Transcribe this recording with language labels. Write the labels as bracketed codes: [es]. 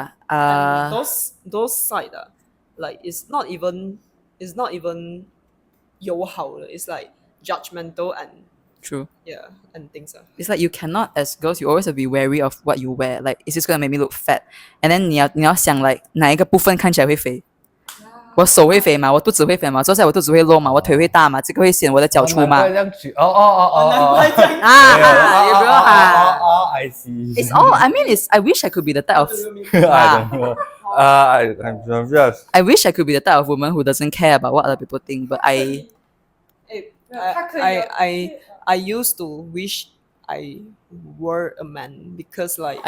[en] And those side like it's not even [zh] 友好的 [en] it's like judgmental and True. yeah and things It's like you cannot, as girls, you always have to be wary of what you wear. Like, is this gonna make me look fat? And then [zh] 你要想 like 哪一个部分看起来会肥？我手会肥嘛？我肚子会肥嘛？坐下来我肚子会露嘛？我腿会大嘛？这个会显我的脚粗嘛？难怪这样举难怪这样 [en] you know I see. It's all. I mean, I wish I could be the type of. I don't know. I'm just. I wish I could be the type of woman who doesn't care about what other people think, but I I used to wish I were a man because like